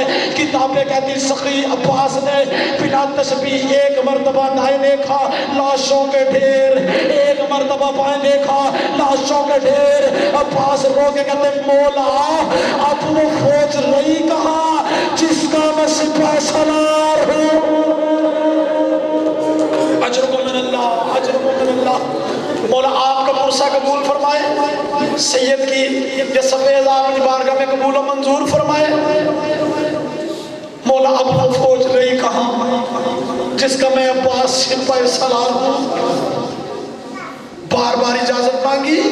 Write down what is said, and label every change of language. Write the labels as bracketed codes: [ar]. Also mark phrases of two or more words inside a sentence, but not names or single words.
[ur] کتابیں کہتی سخی عباس نے بنا تسبیح ایک مرتبہ دائیں دیکھا لاشوں کے ڈھیر، ایک مرتبہ بائیں دیکھا لاشوں کے ڈھیر. عباس رو کے کہتے مولا اب وہ فوج رہی کہاں جس کا میں سپاہی سالار ہوں. [ar] أجركم من الله، أجركم من الله. [ur] مولا آپ کا پرسہ قبول فرمائے، سید کی یہ سفید اپنی بارگاہ میں قبول اور منظور فرمائے. مولا اب وہ فوج رہی کہاں جس کا میں عباس سپاہی سالار ہوں. بار بار اجازت مانگی.